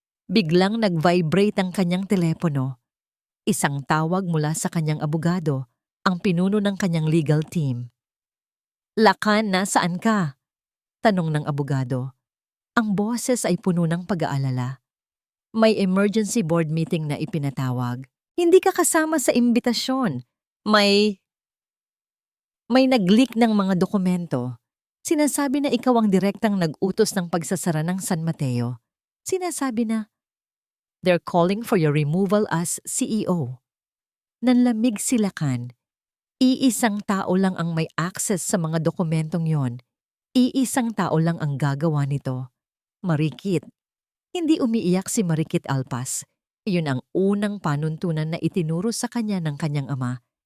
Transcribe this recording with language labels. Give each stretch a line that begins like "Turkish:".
Filipino: Biglang nag-vibrate ang kanyang telepono. Isang tawag mula sa kanyang abogado, ang pinuno ng kanyang legal team. Lakan, nasaan ka? Tanong ng abogado. Ang boses ay puno ng pag-aalala. May emergency board meeting na ipinatawag. Hindi ka kasama sa imbitasyon. May nag-leak ng mga dokumento. Sinasabi na ikaw ang direktang nag-utos ng pagsasara ng San Mateo. Sinasabi na,
English: they're calling for your removal as CEO.
Filipino: Nanlamig si Lakan. Iisang tao lang ang may access sa mga dokumentong yon. Iisang tao lang ang gagawa nito. Marikit. Hindi umiiyak si Marikit Alpas. Iyon ang unang panuntunan na itinuro sa kanya ng kanyang ama.